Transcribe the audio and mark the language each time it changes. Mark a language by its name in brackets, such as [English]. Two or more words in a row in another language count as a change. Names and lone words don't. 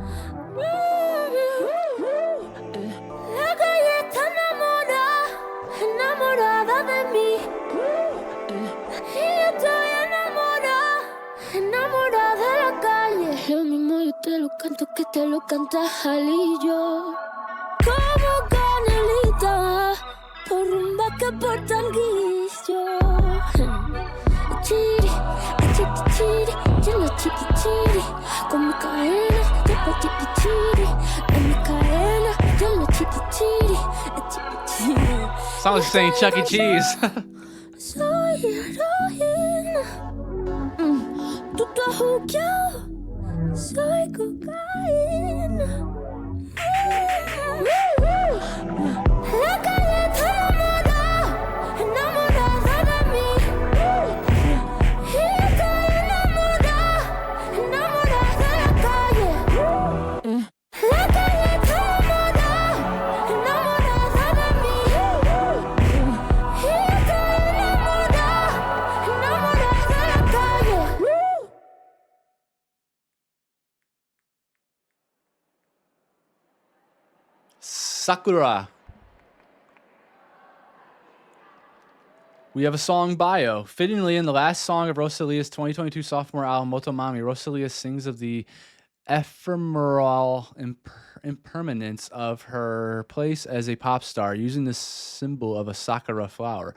[Spanish] La calle está enamorada de mí. Y yo estoy enamorada de la calle. Lo mismo yo te lo canto que te lo canta Jalillo. Como canelita, por rumba que por tanguillo. Chiri, chiri, yo no chiri chiri. Con mi cadena, yo no chiri chiri. En mi cadena, yo no chiri chiri. Chiri chiri. [English] Sounds like saying Chuck E. Cheese. [Spanish] Soy heroína. Tú estás jukeado. Soy cocaína. La calle está enamorada de mí. Y yo estoy enamorada de la calle. La calle está enamorada de mí. Y yo estoy enamorada de la calle. [English] Sakura. We have a song bio. Fittingly, in the last song of Rosalia's 2022 sophomore album, Moto Mommy, Rosalía sings of the ephemeral impermanence of her place as a pop star, using the symbol of a sakura flower.